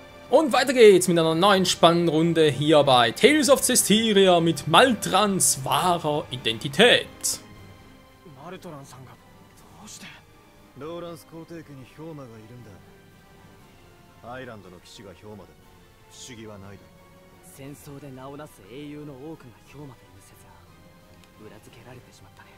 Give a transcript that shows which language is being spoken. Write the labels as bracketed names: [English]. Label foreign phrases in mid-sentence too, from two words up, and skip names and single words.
[German] Und weiter geht's mit einer neuen spannenden Runde hier bei Tales of Zestiria mit Maltrans wahrer Identität. [Japanese] ローランス皇帝家にヒョウマがいるんだ。アイランドの騎士がヒョウマでも不思議はないだろう。戦争で名をなす英雄の多くがヒョウマという説が裏付けられてしまったね。